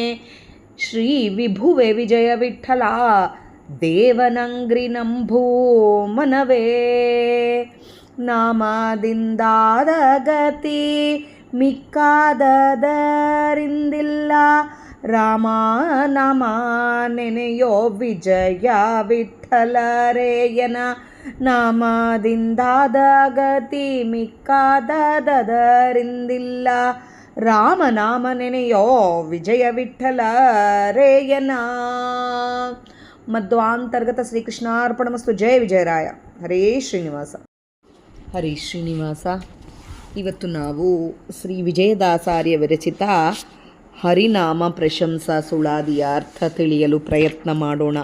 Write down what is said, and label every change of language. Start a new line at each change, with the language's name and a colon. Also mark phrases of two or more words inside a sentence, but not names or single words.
Kannada: ಶ್ರೀ ವಿಭುವೆ ವಿಜಯ ವಿಠಲ ದೇವನಂಗ್ರಿ ನಂಭೂ ಮನವೇ ನಾಮದಿಂದಾದ ಗತಿ ಮಿಕ್ಕಾದದರಿಂದಿಲ್ಲ. ರಾಮ ನಾಮ ನೆನೆಯೋ ವಿಜಯ ವಿಠಲರೇಯನ ನಾಮದಿಂದಾದ ಗತಿ ಮಿಕ್ಕಾದದರಿಂದಿಲ್ಲ. ರಾಮನಾಮ ನೆನೆಯೋ ವಿಜಯ ವಿಠಲರೇಯನ.
Sanskrit: ಮಧ್ವಾಂತರ್ಗತ ಶ್ರೀಕೃಷ್ಣಾರ್ಪಣಮಸ್ತು.
Kannada: ಜಯ ವಿಜಯರಾಯ. ಹರೇ ಶ್ರೀನಿವಾಸ. ಹರೇ ಶ್ರೀನಿವಾಸ. ಇವತ್ತು ನಾವು ಶ್ರೀ ವಿಜಯದಾಸಾರ್ಯ ವಿರಚಿತ ಹರಿನಾಮ ಪ್ರಶಂಸಾ ಸುಳಾದಿಯ ಅರ್ಥ ತಿಳಿಯಲು ಪ್ರಯತ್ನ ಮಾಡೋಣ.